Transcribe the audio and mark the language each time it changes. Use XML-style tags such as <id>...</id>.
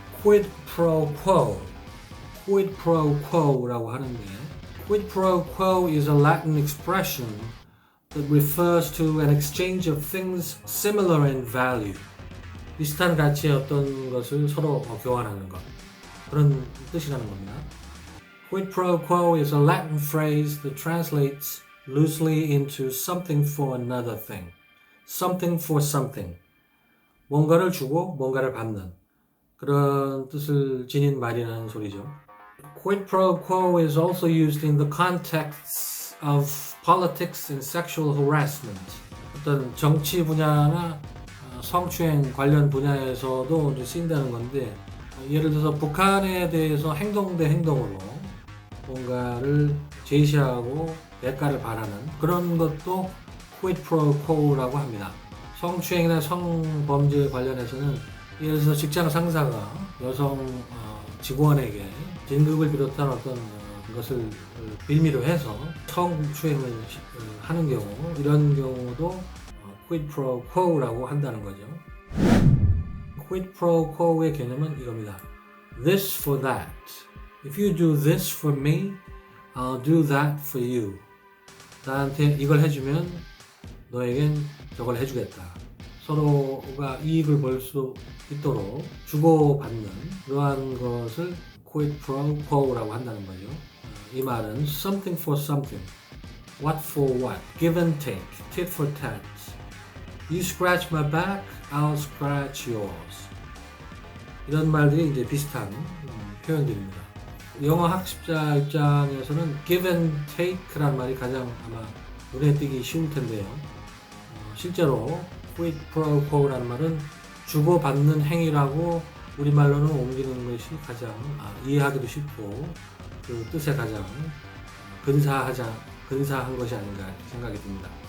<ko>quid pro quo라고 하는데</ko> <en>quid pro quo is a Latin expression that refers to an exchange of things similar in value.</en> <ko>비슷한 가치의 어떤 것을 서로 교환하는 것. 그런 뜻이라는 겁니다.</ko> <en>Quid pro quo is a Latin phrase that translates loosely into something for another thing. Something for something.</en> <ko>뭔가를 주고 뭔가를 받는 그런 뜻을 지닌 말이라는 소리죠.</ko> <en>Quid pro quo is also used in the context of politics and sexual harassment.</en> <ko>어떤 정치 분야나 성추행 관련 분야에서도 쓰인다는 건데 예를 들어서 북한에 대해서 행동 대 행동으로 뭔가를 제시하고 대가를 바라는 그런 것도 quid pro quo라고 합니다. 성추행이나 성범죄 관련해서는 예를 들어서 직장 상사가 여성 직원에게 진급을 비롯한 어떤 것을 빌미로 해서 성추행을 하는 경우 이런 경우도 quid pro quo라고 한다는 거죠. quid pro quo의 개념은 이겁니다.</ko> <en>This for that. If you do this for me, I'll do that for you.</en> <ko>나한테 이걸 해주면 너에겐 저걸 해주겠다. 서로가 이익을 볼 수 있도록 주고받는 그러한 것을 quid pro quo라고 한다는 거죠. 이 말은</ko> <en>something for something, what for what, give and take, tit for tat. You scratch my back, I'll scratch yours.</en> <ko>이런 말들이 이제 비슷한 표현들입니다. 영어 학습자 입장에서는 give and take라는 말이 가장 아마 눈에 띄기 쉬울 텐데요. 실제로 quid pro quo라는 말은 주고받는 행위라고 우리말로는 옮기는 것이 가장 이해하기도 쉽고 그 뜻에 가장 근사한 것이 아닌가 생각이 듭니다.</ko>